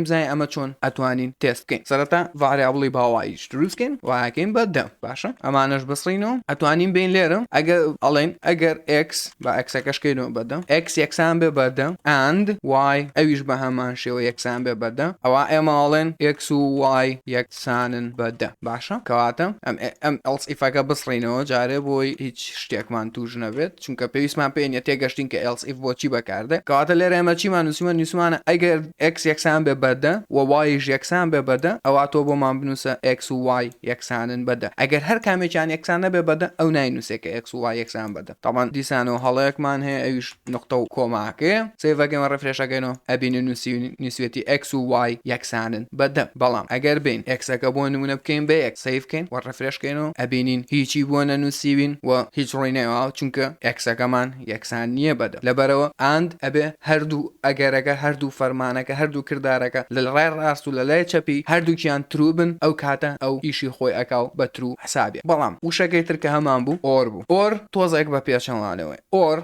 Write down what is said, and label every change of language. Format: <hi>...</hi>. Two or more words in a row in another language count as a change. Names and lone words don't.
<ckb>زانین ئەمە چۆن ئەتوانین تێست بکەین سەرەتا ڤاریابڵی باواییش دروستکەین وایەکەین بە 10 باشە ئەمانەش بسڕینەوە ئەتوانین بین لێرە ئەگەر ئەڵێن ئەگەر x بە ئەکسەکەشکەینەوە بە 10 x یەکسان بێ بە 10 and y ئەویش بە هەمان شێوە یەکسان بێ بە 10 ئەوە ئێمە ئەڵێن x و y یەکسانن بە 10 باشە کەواتە ئەم</ckb> <en>else if-</en> <ckb>ئەکە بسڕینەوە جارێ بۆی هیچ شتێکمان توش نەبێت چونکە پێویستمان پێنیە تێگەشتین کە</ckb> <en>else if</en> <ckb>بۆچی بەکاردێ کەواتە لێرە ئێمە چیمان نووسمانە ئەگەر x یەکسان بێ بە 10 و y یەکسان بێ بە 10 ئەوە تۆ بۆمان بنووسە x و y یەکسانن بە 10 ئەگەر هەر کامێکیان یەکسان نەبێ بە 10 ئەو ناینووسێ کە x و y یەکسان بە 10 تاوان دیسانەوە هەڵەیەکمان هەیە ئەویش نقطە و کۆماکەیە سێڤەکەمە ڕفرێشەکەینەوە ئەبینی نووسێتی x و y یەکسانن بەدە بەڵام ئەگەر بین ئەکسەکە بۆ نمونە بکەین بە یەک سەیڤکەین و ڕفرێشکەینەوە ئەبینین هیچی بۆ نەنووسیوین و هیچ ڕووی نەیەوە چونکە ئەکسەکەمان یەکسان نییە بەدە لەبەرەوە ئاند ئەبێ هەردوو ئەگەرەکە هەردوو فەرمانەکە هەردوو کردارەکە لە ڕای ڕاست و لە لای چەپی هەردووکیان ترو بن ئەو کاتە ئەو ئیشی خۆی ئەکاو بە ترو حسابێ بەڵام وشەکەی ترکە هەمان بوو ئۆر بوو ئۆر تۆزێک بە پێچەڵانەوەی ئۆر</ckb>